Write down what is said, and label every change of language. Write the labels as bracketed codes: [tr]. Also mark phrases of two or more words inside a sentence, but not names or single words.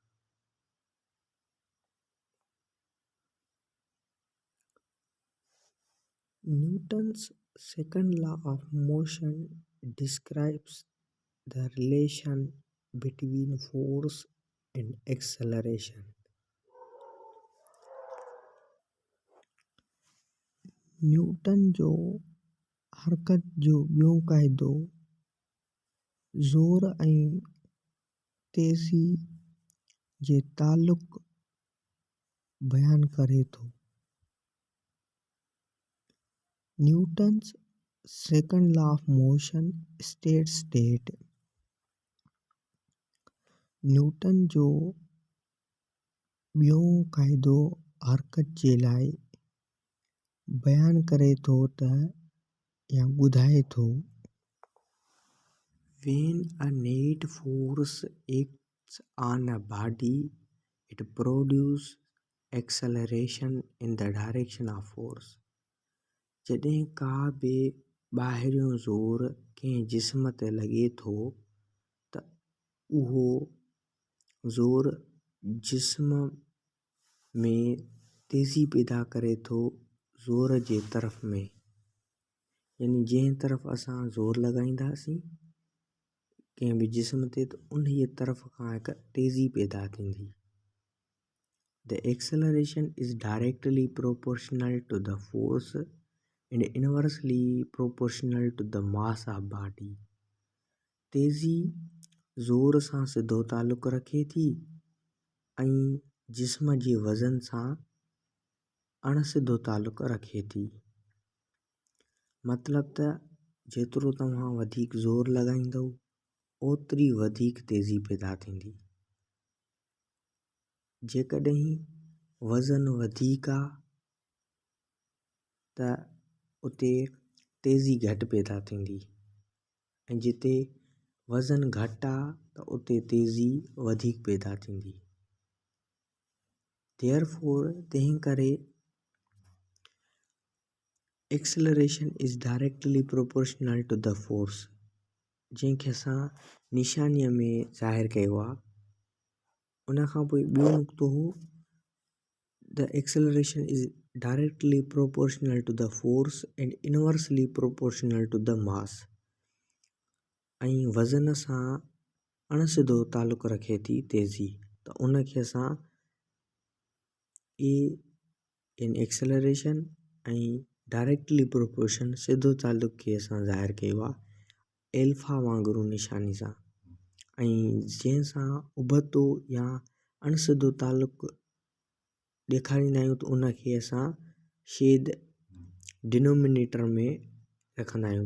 [en] Newton's second law of motion describes the relation between force and acceleration. [sd] न्यूटन जो हरकत जो ॿियो क़ाइदो ज़ोर ऐं तेज़ी जे तालुक़ बयान करे थो। [en] Newton's second law of motion states that [sd] न्यूटन जो ॿियो क़ाइदो हरकत जे लाइ बयान करे थो त या ॿुधाए थो [en] when a net force acts on a body it produces acceleration in the direction of force. [sd] जॾहिं का बि ॿाहिरियों ज़ोर कंहिं जिस्म ते लॻे थो त उहो ज़ोर जिस्म में तेज़ी पैदा करे थो ज़ोर जे तरफ़ में, यानी जंहिं तरफ़ असां ज़ोर लॻाईंदासीं कंहिं बि जिस्म ते त उन तरफ़ खां हिकु तेज़ी पैदा थींदी। [en] The acceleration is directly proportional to the force and inversely proportional to the mass of body. [sd] तेज़ी ज़ोर सां सिधो तालुक़ रखे थी ऐं जिस्म जे वज़न सां अणसिधो तालुक़ रखे थी। मतलब त जेतिरो तव्हां वधीक ज़ोर लॻाईंदव ओतिरी वधीक तेज़ी पैदा थींदी। जेकॾहिं वज़न वधीक आहे त उते तेज़ी घटि पैदा थींदी ऐं जिते वज़न घटि आहे त उते तेज़ी वधीक पैदा थींदी। Therefore, तंहिं करे [en] acceleration is directly proportional to the force [sd] जंहिंखे असां निशानीअ में ज़ाहिर कयो आहे। उन खां पोइ ॿियो नुक़्तो हो [en] the acceleration is directly proportional to the force and inversely proportional to the mass [sd] ऐं वज़न सां अणसिधो तालुक़ रखे थी तेज़ी, त उनखे असां [en] a in acceleration [sd] ऐं [en] directly proportion [sd] सिधो तालुक़ खे असां ज़ाहिर कयो आहे एल्फा वांगुरु निशानी सां, ऐं जंहिंसां उबतो या अणसिधो तालुक़ ॾेखारींदा आहियूं त उनखे असां छेद डिनोमिनेटर में रखंदा आहियूं।